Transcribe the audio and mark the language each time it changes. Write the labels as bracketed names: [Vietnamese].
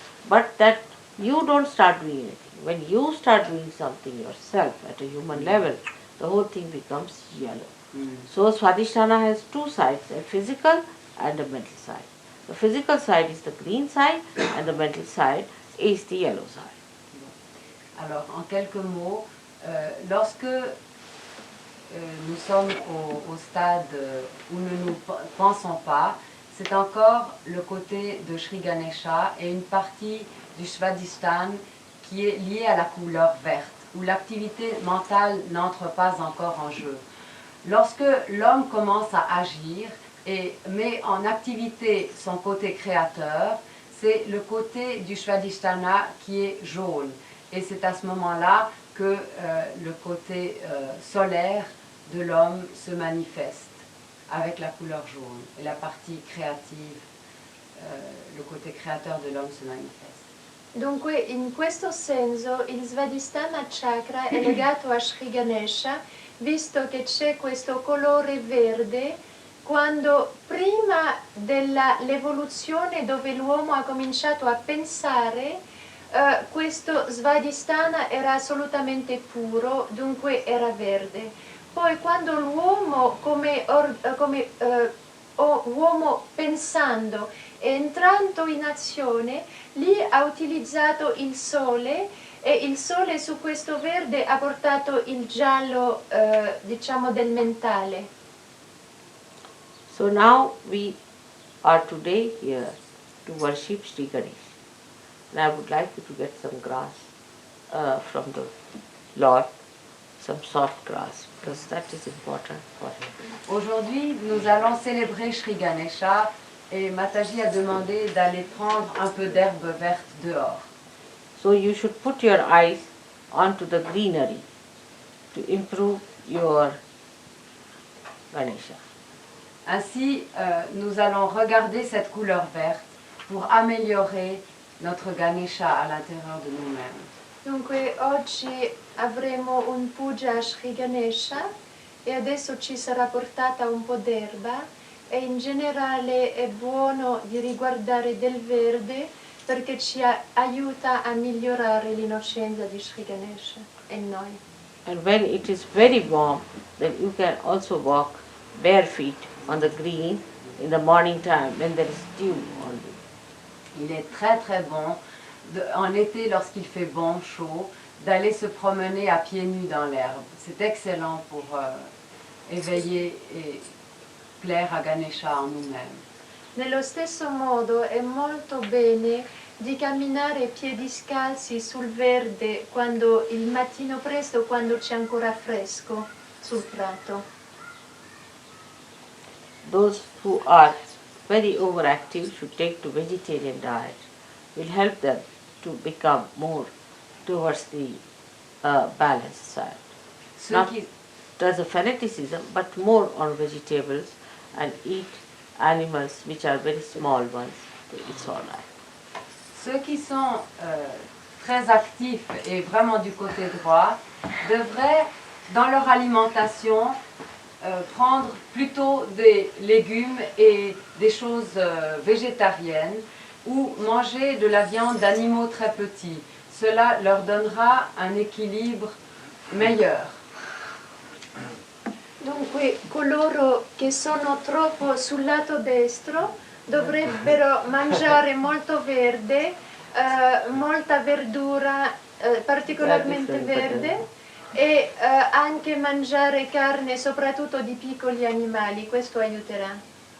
[English] But that you don't start doing anything. When you start doing something yourself at a human level, the whole thing becomes yellow. So Swadhisthana has two sides, a physical and a mental side. The physical side is the green side and the mental side is the yellow side. [French] Alors, en quelques mots, lorsque nous sommes au stade où nous ne pensons pas, c'est encore le côté de Sri Ganesha et une partie du Svadhisthana qui est liée à la couleur verte, où l'activité mentale n'entre pas encore en jeu. Lorsque l'homme commence à agir et met en activité son côté créateur, c'est le côté du Svadhisthana qui est jaune. Et c'est à ce moment-là que le côté solaire de l'homme se manifeste avec la couleur jaune. Et la partie créative, le côté créateur de l'homme se manifeste. [Italian] Dunque, in questo senso, il Svadhisthana chakra è legato a Sri Ganesha, visto che c'è questo colore verde, quando prima dell'evoluzione dove l'uomo ha cominciato a pensare, questo Svadhisthana era assolutamente puro, dunque era verde. Poi quando l'uomo come uomo pensando e entrando in azione, lì ha utilizzato il sole e il sole su questo verde ha portato il giallo, diciamo, del mentale. [English] So now we are today here to worship Sri Ganesh. And I would like you to get some grass from the Lord, some soft grass, because that is important for him. [French] Aujourd'hui, nous allons célébrer Sri Ganesha et Mataji a demandé d'aller prendre un peu d'herbe verte dehors. [English] So you should put your eyes onto the greenery to improve your Ganesha. [French] Ainsi, nous allons regarder cette couleur verte pour améliorer notre Ganesha à l'intérieur de nous-mêmes. [Italian] Dunque oggi avremo un puja a Sri Ganesha e adesso ci sarà portata un po' d'erba e in generale è buono di riguardare del verde perché ci aiuta a migliorare l'innocenza di Sri Ganesha e noi. [English] And when it is very warm, then you can also walk bare feet on the green in the morning time when there is dew on you. [French] Il est très très bon, en été lorsqu'il fait bon, chaud, d'aller se promener à pieds nus dans l'herbe. C'est excellent pour éveiller et plaire à Ganesha en nous-mêmes. [Italian] Nello stesso modo è molto bene di camminare piedi scalzi sul verde quando il mattino presto, quando c'è ancora fresco sul prato. [English] Those who are very overactive should take to vegetarian diet. Will help them to become more towards the balanced side. [French] Ceux [English] Not [French] qui, [English] as a fanaticism, but more on vegetables and eat animals which are very small ones. It's all right. [French] ceux qui sont très actifs et vraiment du côté droit devraient, dans leur alimentation, prendre plutôt des légumes et des choses végétariennes ou manger de la viande d'animaux très petits. Cela leur donnera un équilibre meilleur. [Italian] Dunque coloro che sono troppo sul lato destro dovrebbero mangiare molto verde, molta verdura, particolarmente verde, e anche mangiare carne soprattutto di piccoli animali, questo aiuterà.